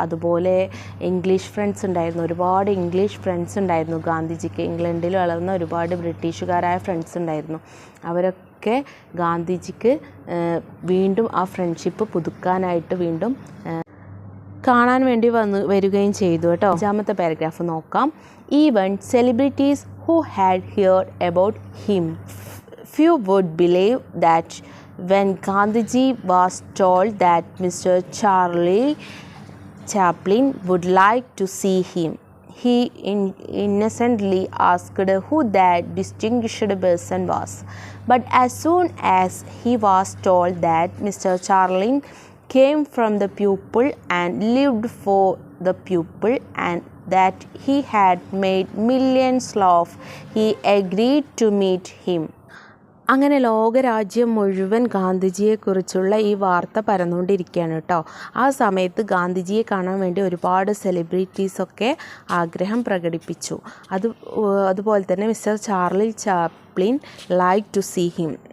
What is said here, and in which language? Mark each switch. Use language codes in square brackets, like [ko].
[ml] അതുപോലെ English friends ഉണ്ടായിരുന്നു, ഒരുപാട് ഇംഗ്ലീഷ് ഫ്രണ്ട്സ് ഉണ്ടായിരുന്നു ഗാന്ധിജിക്ക്. ഇംഗ്ലണ്ടിൽ വളർന്ന ഒരുപാട് ബ്രിട്ടീഷുകാരായ ഫ്രണ്ട്സ് ഉണ്ടായിരുന്നു. അവരൊക്കെ ഗാന്ധിജിക്ക് വീണ്ടും ആ ഫ്രണ്ട്ഷിപ്പ് പുതുക്കാനായിട്ട് വീണ്ടും കാണാൻ വേണ്ടി വരികയും ചെയ്തു കേട്ടോ. 5ാമത്തെ പാരഗ്രാഫ് നോക്കാം. [en] Even celebrities who had heard about him few would believe that when Gandhiji was told that Mr. Charlie Chaplin would like to see him, he innocently asked who that distinguished person was. But as soon as he was told that Mr. Charlie came from the people and lived for the people and that he had made millions laugh, he agreed to meet him. [ml] അങ്ങനെ ലോകരാജ്യം മുഴുവൻ ഗാന്ധിജിയെക്കുറിച്ചുള്ള ഈ വാർത്ത പരന്നുകൊണ്ടിരിക്കുകയാണ് കേട്ടോ. ആ സമയത്ത് ഗാന്ധിജിയെ കാണാൻ വേണ്ടി ഒരുപാട് സെലിബ്രിറ്റീസൊക്കെ ആഗ്രഹം പ്രകടിപ്പിച്ചു. അതുപോലെ തന്നെ [en] Mister Charlie Chaplin like to see him.